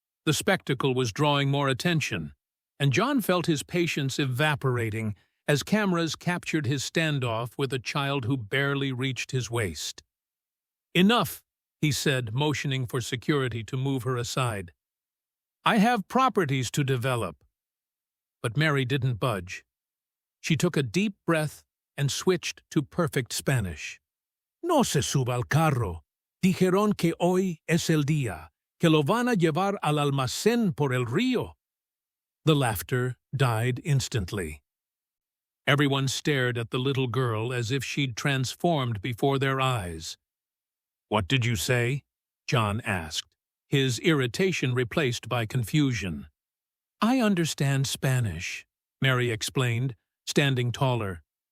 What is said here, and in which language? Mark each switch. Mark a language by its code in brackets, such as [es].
[en] The spectacle was drawing more attention, and John felt his patience evaporating as cameras captured his standoff with a child who barely reached his waist. "Enough," he said, motioning for security to move her aside. "I have properties to develop." But Mary didn't budge. She took a deep breath and switched to perfect Spanish. [es] "No se suba al carro. Dijeron que hoy es el día, que lo van a llevar al almacén por el río." [en] The laughter died instantly. Everyone stared at the little girl as if she'd transformed before their eyes. "What did you say?" John asked, his irritation replaced by confusion. "I understand Spanish," Mary explained, standing taller.